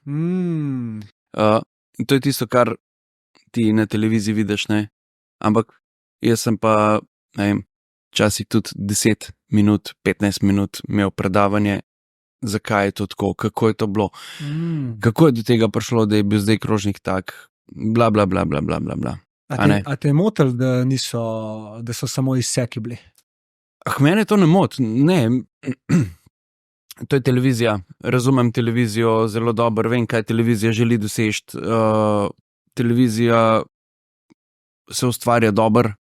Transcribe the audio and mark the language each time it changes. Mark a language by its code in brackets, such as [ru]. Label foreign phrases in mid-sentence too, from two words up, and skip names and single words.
[sl] To je tisto, kar ti na televiziji vidiš, ne. Ampak jaz sem pa, ne vem, včasih tudi 10 minut, 15 minut imel predavanje, zakaj je to tako, kako je to bilo, kako je do tega prišlo, da je bil zdaj krožnik tak, bla, bla, bla, bla, bla, bla, bla. A te je motil, da so samo izseki bili? Mene to ne moti, ne. To je televizija, razumem televizijo zelo dobro, vem, kaj televizija želi doseči. Televizija se ustvarja dobro.